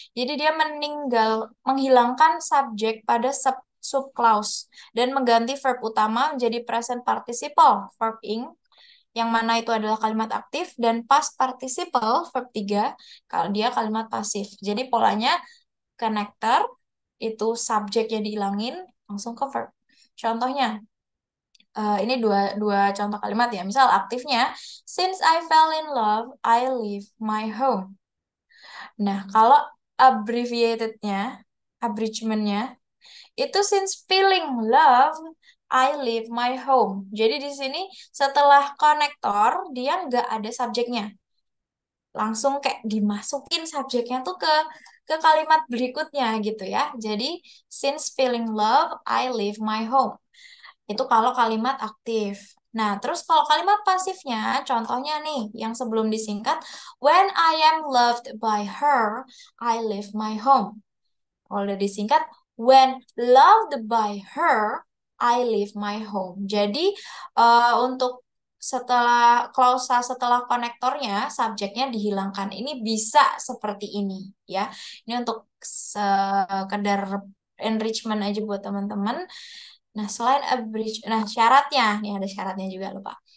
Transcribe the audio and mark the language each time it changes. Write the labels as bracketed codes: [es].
[id] Jadi dia menghilangkan subjek pada sub clause dan mengganti verb utama menjadi present participle, verb ing, yang mana itu adalah kalimat aktif, dan past participle, verb 3, kalau dia kalimat pasif. Jadi polanya connector, itu subjeknya dihilangin, langsung ke verb. Contohnya, ini dua contoh kalimat ya. Misal aktifnya, [en] since I fell in love, I leave my home. [id] Nah, kalau abbreviatednya, abridgmentnya, itu [en] since feeling love, I leave my home. [id] Jadi di sini setelah konektor, dia nggak ada subjeknya. Langsung kayak dimasukin subjeknya tuh ke kalimat berikutnya gitu ya. Jadi, [en] since feeling love, I leave my home. [id] Itu kalau kalimat aktif. Nah, terus kalau kalimat pasifnya, contohnya nih, yang sebelum disingkat, [en] when I am loved by her, I leave my home. [id] Kalau udah disingkat, [en] when loved by her, I leave my home. [id] Jadi, untuk setelah konektornya, subjeknya dihilangkan. Ini bisa seperti ini, ya. Ini untuk sekedar enrichment aja buat teman-teman. Nah, selain abridge, nah syaratnya, nih ada syaratnya juga lupa.